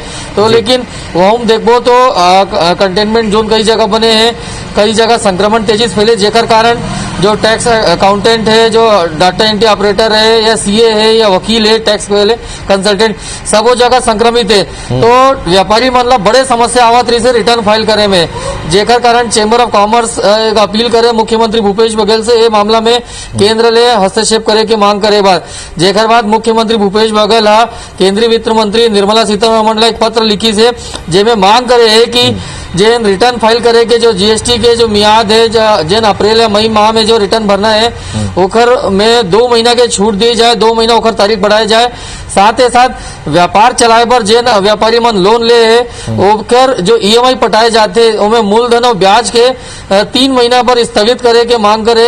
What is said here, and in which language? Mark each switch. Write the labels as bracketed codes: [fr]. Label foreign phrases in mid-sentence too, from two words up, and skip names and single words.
[hne] तो लेकिन वहाँ देखो तो कंटेनमेंट जोन कई जगह बने हैं, कई जगह संक्रमण तेजी से फैले, जेकर कारण जो टैक्स अकाउंटेंट है, जो डाटा एंट्री ऑपरेटर है या सीए है या वकील है, टैक्स कंसल्टेंट, सब वो जगह संक्रमित है। तो व्यापारी मतलब बड़े समस्या आवत रही से रिटर्न फाइल करे में, जेकर कारण चैम्बर ऑफ कॉमर्स एक अपील करे मुख्यमंत्री भूपेश बघेल से ये मामला में केंद्र ले हस्तक्षेप करे के मांग करे बाद। जेकर बाद मुख्यमंत्री भूपेश बघेल केंद्रीय वित्त मंत्री निर्मला सीतारमण एक पत्र लिखी से, जेमें मांग करे है कि जेन रिटर्न फाइल करे के जो जीएसटी के जो मियाद है, जेन अप्रैल या मई माह में जो रिटर्न भरना है ओकर में 2 महीना के छूट दी जाए, 2 महीना ओकर तारीख बढ़ाए जाए। साथ ही साथ व्यापार चलाए पर जेन व्यापारी मन लोन ले है ओकर जो ईएमआई पटाए जाते ओमें मूलधन और ब्याज के 3 महीना पर स्थगित करे के मांग करे।